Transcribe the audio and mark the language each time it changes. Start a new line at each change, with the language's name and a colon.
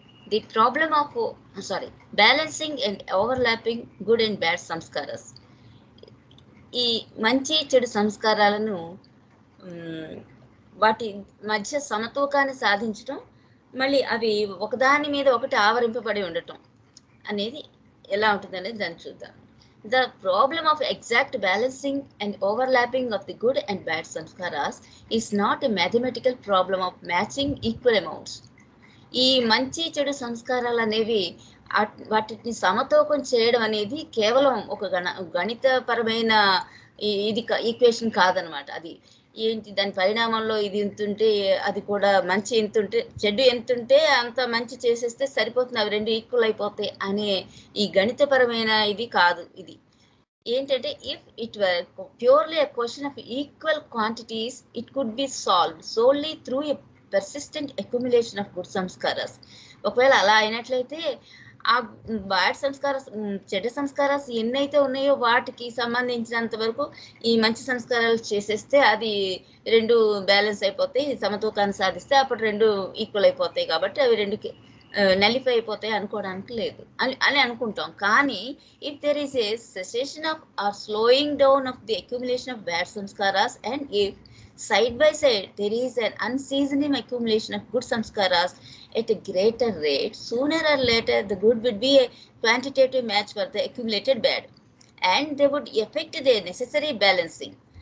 English: The problem of balancing and overlapping good and bad samskaras.
Telugu: ఈ మంచి చెడు సంస్కారాలను వాటి మధ్య సమతూకాన్ని సాధించడం, మళ్ళీ అవి ఒకదాని మీద ఒకటి ఆవరింపబడి ఉండటం అనేది ఎలా ఉంటుంది అనేది దాన్ని చూద్దాం.
English: The problem of exact balancing and overlapping of the good and bad samskaras is not a mathematical problem of matching equal amounts.
Telugu: ఈ మంచి చెడు సంస్కారాలు అనేవి వాటిని సమతూకం చేయడం అనేది కేవలం ఒక గణితపరమైన ఇది ఈక్వేషన్ కాదనమాట. అది ఏంటి, దాని పరిణామంలో ఇది ఎంతుంటే అది కూడా మంచి ఎంతుంటే చెడు ఎంతుంటే అంత మంచి చేసేస్తే సరిపోతుంది, అవి రెండు ఈక్వల్ అయిపోతాయి అనే ఈ గణితపరమైన ఇది కాదు. ఇది ఏంటంటే,
English: If it were purely a question of equal quantities, it could be solved solely through a persistent accumulation of good samskaras.
Telugu: ఒకవేళ అలా అయినట్లయితే ఆ బ్యాడ్ సంస్కారాస్, చెడ్డ సంస్కారాలు ఎన్నైతే ఉన్నాయో వాటికి సంబంధించినంత వరకు ఈ మంచి సంస్కారాలు చేసేస్తే అది రెండు బ్యాలెన్స్ అయిపోతాయి, సమతూకాన్ని సాధిస్తే అప్పుడు రెండు ఈక్వల్ అయిపోతాయి. కాబట్టి అవి రెండుకి నలిఫై అయిపోతాయి అనుకోవడానికి లేదు అని అనుకుంటాం.
English: కానీ if there is a cessation of or slowing down of the accumulation of bad samskaras and if side by side there is an unceasing accumulation of good samskaras at a greater rate, sooner or later the good would be a quantitative match for the accumulated bad and they would affect the necessary balancing.